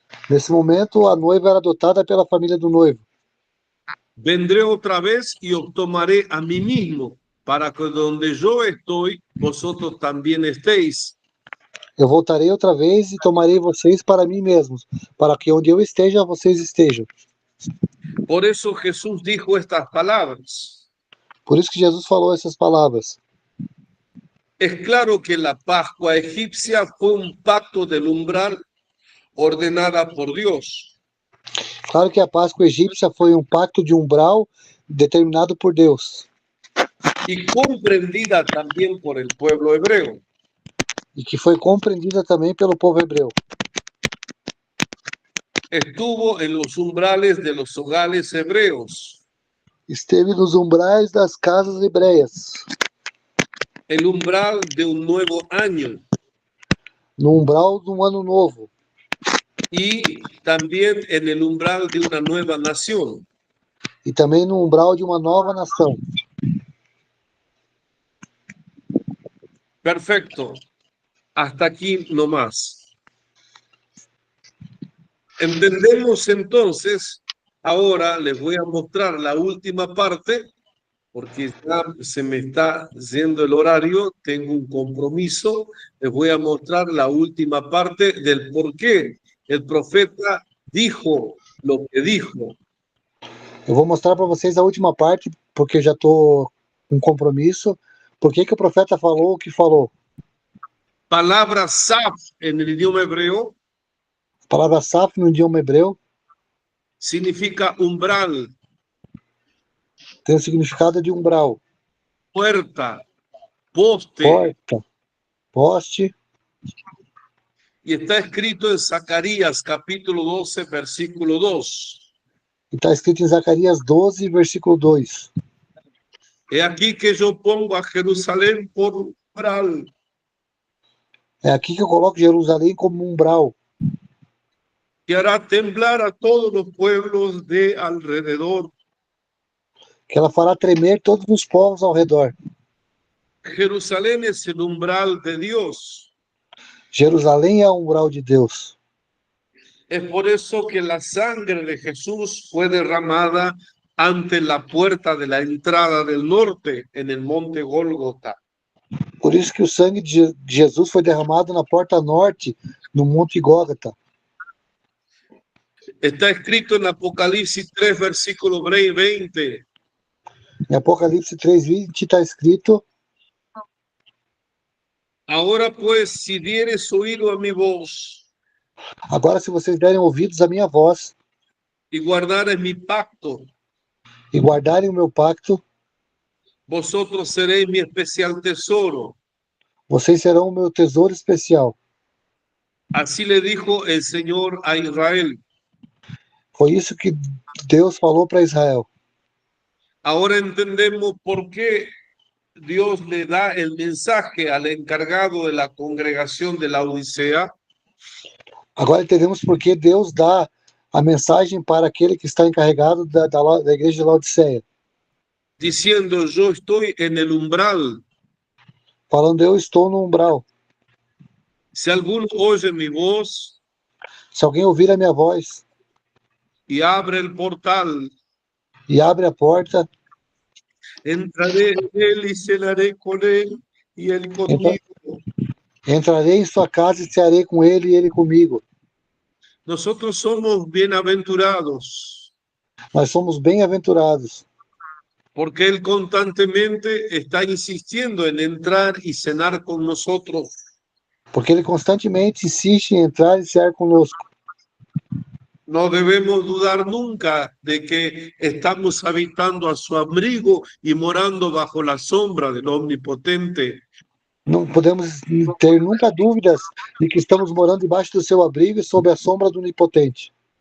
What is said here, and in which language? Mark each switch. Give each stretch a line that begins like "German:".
Portuguese: Nesse momento, a noiva era adotada pela família do noivo.
Spanish: Vendré otra vez y os tomaré a mí mismo, para que donde yo estoy, vosotros también estéis.
Portuguese: Eu voltarei outra vez e tomarei vocês para mim mesmos, para que onde eu esteja, vocês estejam.
Spanish: Por eso Jesús dijo estas palabras.
Portuguese: Por isso que Jesus falou essas palavras.
Spanish: Es claro que la Pascua egipcia fue un pacto del umbral ordenada por Dios.
Portuguese: Claro que a Páscoa egípcia foi um pacto de umbral determinado por Deus
Spanish: Y comprendida también por el pueblo hebreo.
Portuguese: e que foi compreendida também pelo povo hebreu.
Spanish: Estuvo en los umbrales de los hogares hebreos.
Portuguese: Esteve nos umbrais das casas hebreias,
Spanish: El umbral de un nuevo año.
Portuguese: no umbral de um ano novo
Spanish: Y también en el umbral de una nueva nación.
Portuguese: e também no umbral de uma nova nação.
Spanish: Perfecto. Hasta aquí nomás. Entendemos entonces, ahora les voy a mostrar la última parte, porque ya se me está yendo el horario, tengo un compromiso, les voy a mostrar la última parte del por qué el profeta dijo lo que dijo.
Portuguese: Eu vou mostrar para vocês a última parte, porque eu já estou com compromisso. Por que o profeta falou o que falou?
Spanish: Palabra saf en el idioma hebreo
Portuguese: A palavra saf no idioma hebreu
Spanish: significa umbral,
Portuguese: tem o significado de umbral,
Spanish: puerta, poste,
Portuguese: porta, poste,
Spanish: y está escrito en Zacarías capítulo 12, versículo 2.
Portuguese: e está escrito em Zacarias 12, versículo 2.
Spanish: He aquí que yo pongo a Jerusalén por umbral
Portuguese: É aqui que eu coloco Jerusalém como umbral,
Spanish: que hará temblar a todos los pueblos de alrededor.
Portuguese: que ela fará tremer todos os povos ao redor.
Spanish: Jerusalén es el umbral de Dios.
Portuguese: Jerusalém é o umbral de Deus.
Spanish: Es por eso que la sangre de Jesús fue derramada ante la puerta de la entrada del norte en el monte Gólgota.
Portuguese: Por isso que o sangue de Jesus foi derramado na porta norte, no Monte Gólgota.
Spanish: Está escrito en Apocalipsis 3, versículo 20.
Portuguese: Em Apocalipse 3:20 está escrito:
Spanish: Ahora pues, si dieres oído a mi voz
Portuguese: agora, se vocês derem ouvidos à minha voz
Spanish: y guardares mi pacto,
Portuguese: e guardarem o meu pacto,
Spanish: vosotros seréis mi especial tesoro.
Portuguese: vocês serão o meu tesouro especial.
Spanish: Así le dijo el Señor a Israel.
Portuguese: Foi isso que Deus falou para Israel.
Spanish: Ahora entendemos por qué Dios le da el mensaje al encargado de la congregación de la Odisea,
Portuguese: Agora entendemos por que Deus dá a mensagem para aquele que está encarregado da igreja de Laodiceia,
Spanish: diciendo: yo estoy en el umbral
Portuguese: falando eu estou no umbral.
Spanish: Si alguno oye mi voz
Portuguese: Se alguém ouvir a minha voz
Spanish: y abre el portal,
Portuguese: e abre a porta,
Spanish: entraré en él y cenaré con él y él conmigo.
Portuguese: entrarei em sua casa e cearei com ele e ele comigo.
Spanish: Nosotros somos bienaventurados
Portuguese: Nós somos bem-aventurados,
Spanish: porque Él constantemente está insistiendo en entrar y cenar con nosotros.
Portuguese: porque ele constantemente insiste em entrar e cear conosco.
Spanish: No debemos dudar nunca de que estamos habitando a su abrigo y morando bajo la sombra del Omnipotente.
Portuguese: Não podemos ter nunca dúvidas de que estamos morando debaixo do seu abrigo e sob a sombra do Onipotente.